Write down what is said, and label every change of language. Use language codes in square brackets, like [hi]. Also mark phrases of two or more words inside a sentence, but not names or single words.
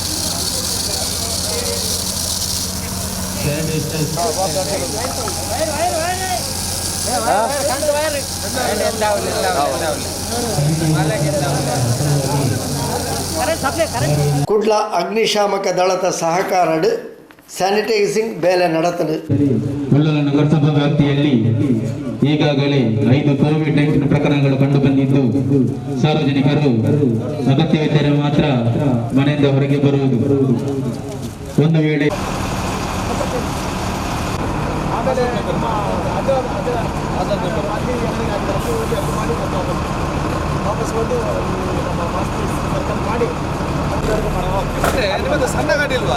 [tcy] ಕುಡ್ಲ ಅಗ್ನಿಶಾಮಕ ದಳದ ಸಹಕಾರಡು ಸ್ಯಾನಿಟೈಸಿಂಗ್ ಬೇಲೆ ನಡೆತದು. [kn] ಉಳ್ಳಾಲ ನಗರಸಭಾ ವ್ಯಾಪ್ತಿಯಲ್ಲಿ ಈಗಾಗಲೇ 5 ಕೋವಿಡ್-19 ಪ್ರಕರಣಗಳು ಕಂಡುಬಂದಿದ್ದು ಸಾರ್ವಜನಿಕರು ಅಗತ್ಯವಿದ್ದರೆ ಮಾತ್ರ ಮನೆಯಿಂದ ಹೊರಗೆ ಬರುವುದು. ಒಂದು ವೇಳೆ ನಿಮ್ಮದು ಸಣ್ಣ ಗಾಡಿ ಇಲ್ವಾ?